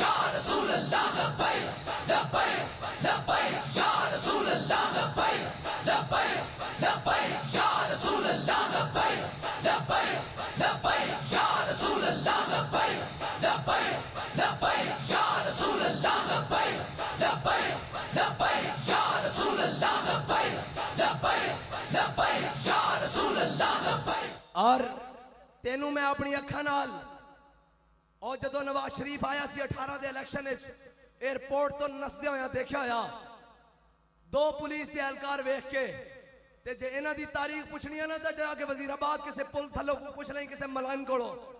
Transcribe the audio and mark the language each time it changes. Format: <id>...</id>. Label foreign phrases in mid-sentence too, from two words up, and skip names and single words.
<ar>يا رسول الله لبيك لبيك لبيك يا رسول الله لبيك لبيك لبيك يا رسول الله لبيك لبيك لبيك يا رسول الله لبيك لبيك لبيك يا رسول الله لبيك لبيك لبيك يا رسول الله لبيك لبيك لبيك يا رسول الله لبيك.</ar> <pa>اور تینوں میں اپنی اکھا نال اور جدوں نواز شریف آیا سی 18 دے الیکشن ایئرپورٹ تو نسدے ہویا دیکھا ہویا 2 پولیس کے اہلکار ویکھ کے تے جے انہاں دی تاریخ پچھنی ہے نا تو جاکے وزیرآباد کسی پل تھلو پچھ لیں کسی ملائن کولو.</pa>